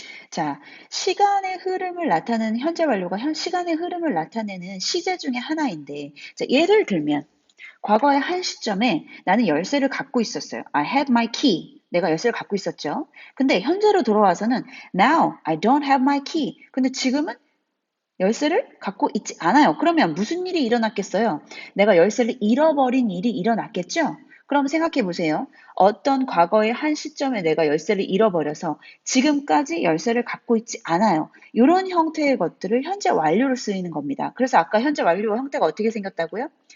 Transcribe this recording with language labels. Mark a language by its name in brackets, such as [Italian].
[Korean] 자, 시간의 흐름을 나타내는 현재 완료가 시간의 흐름을 나타내는 시제 중에 하나인데, 자, 예를 들면 과거의 한 시점에 나는 열쇠를 갖고 있었어요. [English] I had my key. [Korean] 내가 열쇠를 갖고 있었죠. 근데 현재로 돌아와서는 [English] now I don't have my key. [Korean] 근데 지금은 열쇠를 갖고 있지 않아요. 그러면 무슨 일이 일어났겠어요? 내가 열쇠를 잃어버린 일이 일어났겠죠? 그럼 생각해 보세요. 어떤 과거의 한 시점에 내가 열쇠를 잃어버려서 지금까지 열쇠를 갖고 있지 않아요. 이런 형태의 것들을 현재 완료로 쓰이는 겁니다. 그래서 아까 현재 완료 형태가 어떻게 생겼다고요?